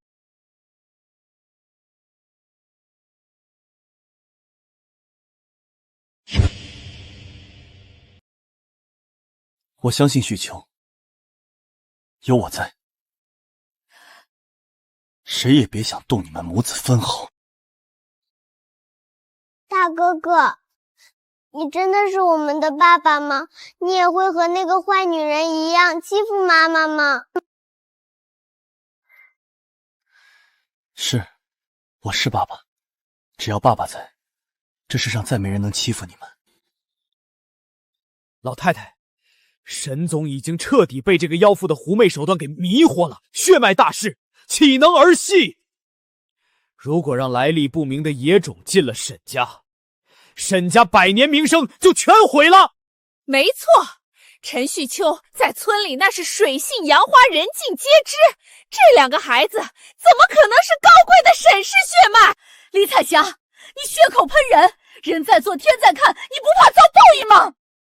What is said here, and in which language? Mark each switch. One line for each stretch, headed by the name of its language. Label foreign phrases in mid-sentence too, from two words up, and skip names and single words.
Chinese: 我相信旭秋，有我在，誰也別想動你們母子分毫。大哥哥，你真的是我們的爸爸嗎？你也會和那個壞女人一樣欺負媽媽嗎？是，我是爸爸。只要爸爸在，這世上再沒人能欺負你們。老太太，沈總已經徹底被這個妖婦的狐媚手段給迷惑了，血脈大勢，豈能兒戲？如果讓來歷不明的野種進了沈家， 沈家百年名声就全毀了。没错，陈旭秋在村里那是水性杨花，人尽皆知。这两个孩子怎么可能是高贵的沈氏血脉？李彩霞，你血口喷人，人在做天在看，你不怕遭报应吗？